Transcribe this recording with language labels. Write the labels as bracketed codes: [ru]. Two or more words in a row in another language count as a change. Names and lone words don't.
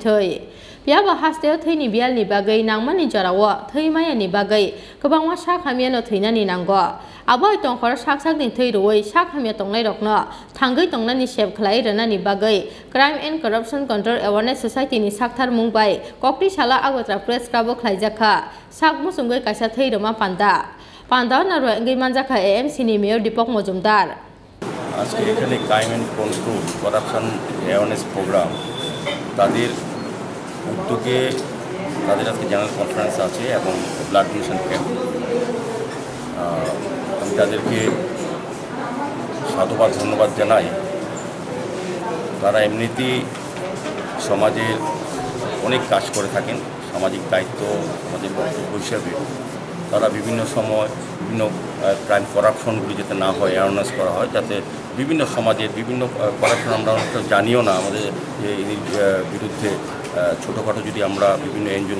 [trp] Thei Biaba Hastel Thei ni Bial ni bagai Nangmani Jarawa Thei Maya ni bagai Kebangwa Sak Hamiano Theina ni Nanggo Aboy tongkor sak ni thei roi sak hamya tongnai rokno thangai tongna ni sep khlai rana ni bagai Crime and Corruption Control Awareness Society ni Sakthar Mumbai Kokti Shala Agotra Press Club Khaijaka sakmu sungai kaisa thei roma Pandau na ro ngai manjaka AMC ni Mayor Dipok Mojumdar [bn] আজকে এখানে [en] crime and control corruption awareness program [bn] তাদের উদ্যোগে তাদের আজকে [en] general conference [bn] আছে এবং [en] blood donation camp [bn] আমি তাদেরকে সাধুবাদ ধন্যবাদ জানাই তারা এমনিতেই সমাজের অনেক কাজ করে থাকেন সামাজিক দায়িত্ব আমাদের বক্তব্য হিসাবে তারা বিভিন্ন সময় বিভিন্ন ক্রাইম করাপশনগুলি যাতে না হয় অ্যাওয়ারনেস করা হয় যাতে বিভিন্ন সমাজের বিভিন্ন করাপশন আমরা অনেকটা জানিও না আমাদের বিরুদ্ধে ছোটোখাটো যদি আমরা বিভিন্ন এনজিওর